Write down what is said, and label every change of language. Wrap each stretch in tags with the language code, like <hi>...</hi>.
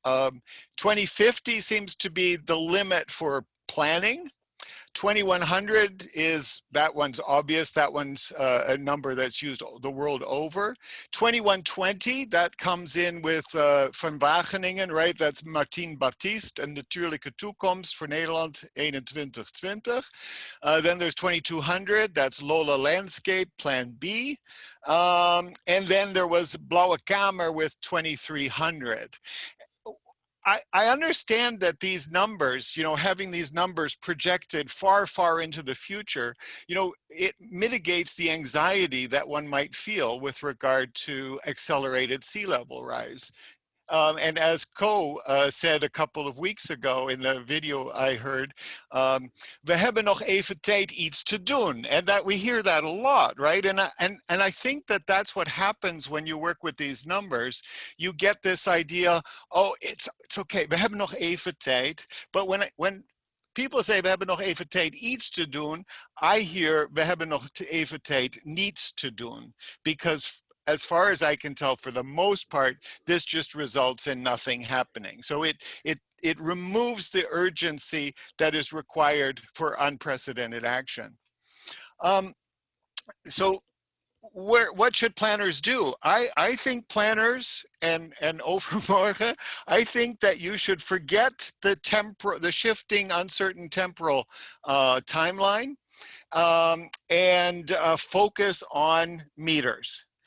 <en>2050 seems to be the limit for planning. 2100 is, that one's obvious. That one's a number that's used the world over. 2120, that comes in with Van Wageningen, right? That's Martin Baptiste and Natuurlijke Toekomst voor Nederland 2120. Then there's 2200, that's Lola Landscape, Plan B. And then there was Blauwe Kamer with 2300. I understand that these numbers, you know, having these numbers projected far, far into the future, you know, it mitigates the anxiety that one might feel with regard to accelerated sea level rise. And as Ko said a couple of weeks ago in the video I heard,</en> <nl>we hebben nog even tijd iets te doen.</nl> <en>And that we hear that a lot, right? And I think that that's what happens when you work with these numbers. You get this idea, oh, it's okay,</en> <nl>we hebben nog even tijd.</nl> <en>But when people say</en> <nl>we hebben nog even tijd iets te doen,</nl> <en>I hear</en> <nl>we hebben nog even tijd niets te doen.</nl> <en>Because as far as I can tell, for the most part, this just results in nothing happening. So it removes the urgency that is required for unprecedented action. So what should planners do? I think planners and overmorgen, I think that you should forget the shifting, uncertain temporal timeline and focus on meters.</en>